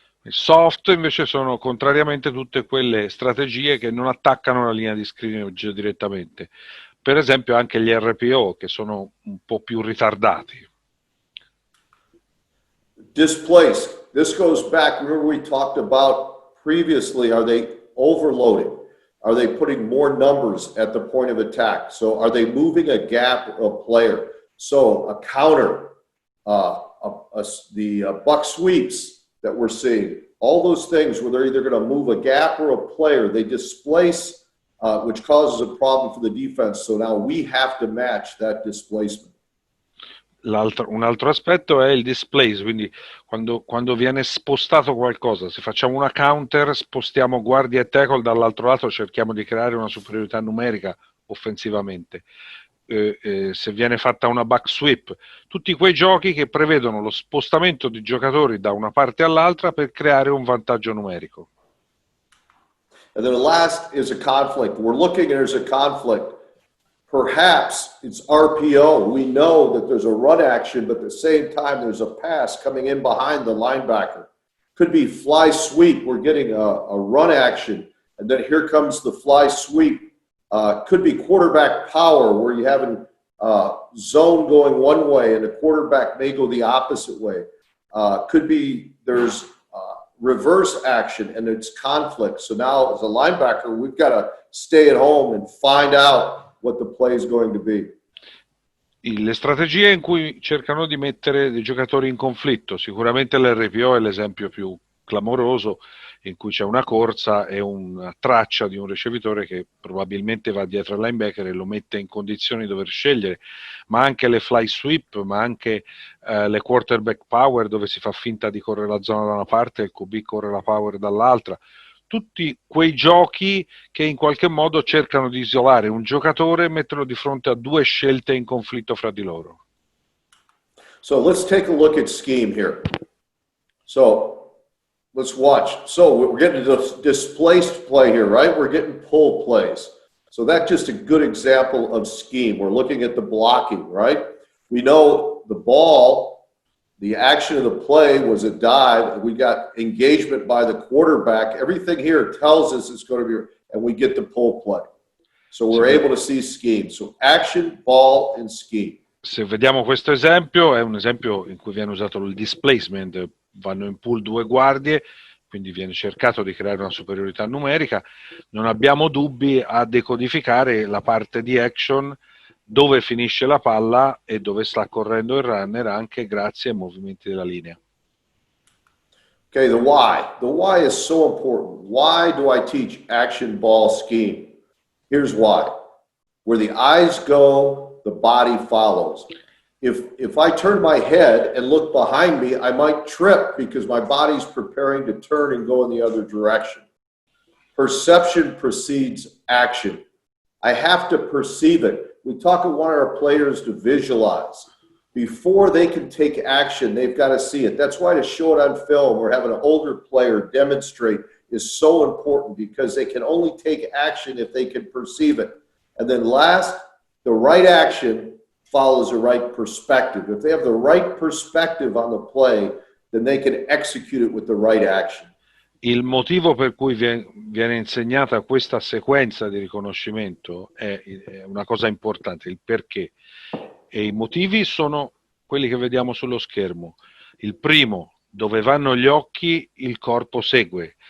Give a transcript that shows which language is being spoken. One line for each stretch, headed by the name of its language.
Italian: Soft invece sono contrariamente tutte quelle strategie che non attaccano la linea di scrimmage direttamente. Per esempio anche gli RPO, che sono un po' più ritardati.
English: Displaced. This goes back, remember we talked about previously, are they overloading? Are they putting more numbers at the point of attack? So are they moving a gap of player? So a counter, the buck sweeps that we're seeing, all those things where they're either going to move a gap or a player, they displace which causes a problem for the defense. So now we have to match that displacement.
Italian: Un altro aspetto è il displace, quindi quando viene spostato qualcosa, se facciamo una counter, spostiamo guardia e tackle dall'altro lato, cerchiamo di creare una superiorità numerica offensivamente. Se viene fatta una back sweep, tutti quei giochi che prevedono lo spostamento di giocatori da una parte all'altra per creare un vantaggio numerico.
English: And then the last is a conflict. We're looking and there's a conflict. Perhaps it's RPO. We know that there's a run action, but at the same time, there's a pass coming in behind the linebacker. Could be fly sweep. We're getting a run action, and then here comes the fly sweep. Could be quarterback power, where you have a zone going one way, and the quarterback may go the opposite way. Could be there's reverse action, and it's conflict. So now, as a linebacker, we've got to stay at home and find out what the play is going to be.
Italian: Le strategie in cui cercano di mettere dei giocatori in conflitto, sicuramente l'RPO è l'esempio più clamoroso, in cui c'è una corsa e una traccia di un ricevitore che probabilmente va dietro al linebacker e lo mette in condizioni di dover scegliere, ma anche le fly sweep, ma anche le quarterback power, dove si fa finta di correre la zona da una parte e il QB corre la power dall'altra. Tutti quei giochi che in qualche modo cercano di isolare un giocatore e metterlo di fronte a due scelte in conflitto fra di loro.
English: So let's take a look at scheme here. So let's watch. So we're getting a displaced play here, right? We're getting pull plays. So that's just a good example of scheme. We're looking at the blocking, right? We know the ball, the action of the play was a dive. We got engagement by the quarterback. Everything here tells us it's going to be, and we get the pull play. So we're able to see scheme. So action, ball, and scheme. Se vediamo questo esempio, è un esempio in cui viene usato il displacement, vanno in pool due guardie, quindi viene cercato di creare una superiorità numerica. Non abbiamo dubbi a decodificare la parte di action, dove finisce la palla e dove sta correndo il runner, anche grazie ai movimenti della linea. Okay, the why. The why is so important. Why do I teach action, ball, scheme? Here's why. Where the eyes go, the body follows. If I turn my head and look behind me, I might trip because my body's preparing to turn and go in the other direction. Perception precedes action. I have to perceive it. We talk to one of our players to visualize. Before they can take action, they've got to see it. That's why to show it on film or have an older player demonstrate is so important, because they can only take action if they can perceive it. And then last, the right action follows the right perspective. If they have the right perspective on the play, then they can execute it with the right action.
Italian: Il motivo per cui viene insegnata questa sequenza di riconoscimento è una cosa importante, il perché. E i motivi sono quelli che vediamo sullo schermo. Il primo, dove vanno gli occhi, il corpo segue.